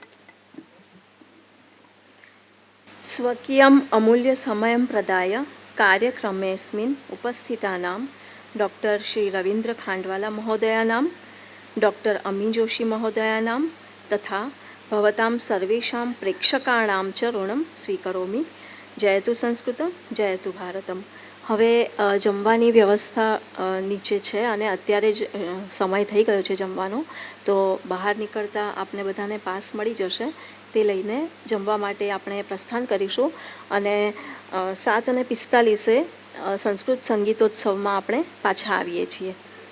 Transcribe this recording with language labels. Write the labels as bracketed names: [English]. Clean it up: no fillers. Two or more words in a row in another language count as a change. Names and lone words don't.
[Sanskrit] स्वकीयम् अमूल्यसमयं प्रदाय कार्यक्रमेऽस्मिन् उपस्थितानां डॉक्टर श्री रवीन्द्र खांडवाला महोदयानां, डॉक्टर अमी जोशी महोदयानां तथा भवतां सर्वेषां प्रेक्षकाणां च ऋणं स्वीकरोमि। जयतु संस्कृतं, जयतु भारतम्। [Gujarati] હવે જમવાની વ્યવસ્થા નીચે છે અને અત્યારે જ સમય થઈ ગયો છે જમવાનો, તો બહાર નીકળતા આપને બધાને પાસ મળી જશે, તે લઈને જમવા માટે આપણે પ્રસ્થાન કરીશું અને 7:45 સંસ્કૃત સંગીતોત્સવમાં આપણે પાછા આવીએ છીએ.